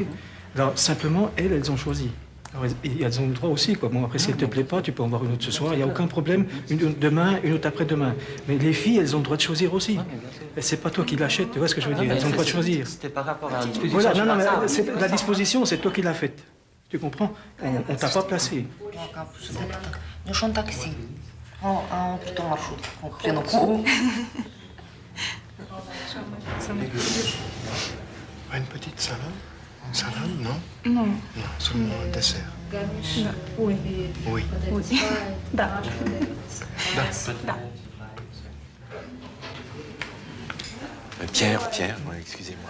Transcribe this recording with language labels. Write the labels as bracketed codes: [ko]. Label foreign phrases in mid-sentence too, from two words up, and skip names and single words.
[fr] Alors, simplement, elles ont choisi. Alors, et elles ont le droit aussi, quoi. Bon, après, si elle te plaît pas, tu peux en voir une autre ce soir, il n'y a aucun problème. Une demain, une autre après-demain. Mais les filles, elles ont le droit de choisir aussi. Et c'est pas toi qui l'achètes, tu vois ce que je veux dire? Elles ont le droit de choisir. C'était par rapport à la disposition. Voilà, non, mais la disposition, c'est toi qui l'as faite. Tu comprends? On t'a pas placé. [ro] Nu și un taxi. Am plutôt un marșrut. O plină cu... [fr] Une petite salade? Une salade, non? Non. Non, seulement un dessert. Oui. Oui. Oui. Da. [ro] Da. [fr] Pierre, ouais, excusez-moi.